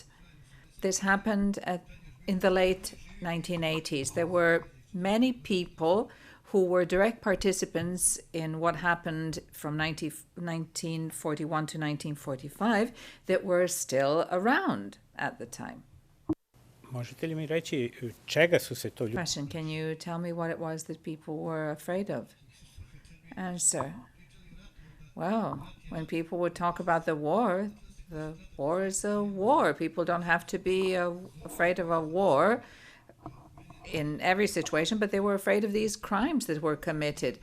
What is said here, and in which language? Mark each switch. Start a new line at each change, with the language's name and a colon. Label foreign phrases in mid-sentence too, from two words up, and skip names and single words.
English: This happened in the late 1980s. There were many people who were direct participants in what happened from 1941 to 1945 that were still around at the time.
Serbian: Možete li mi reći čega su se to ljudi...
English: Question, can you tell me what it was that people were afraid of? Answer. Well, when people would talk about the war is a war. People don't have to be afraid of a war in every situation, but they were afraid of these crimes that were committed.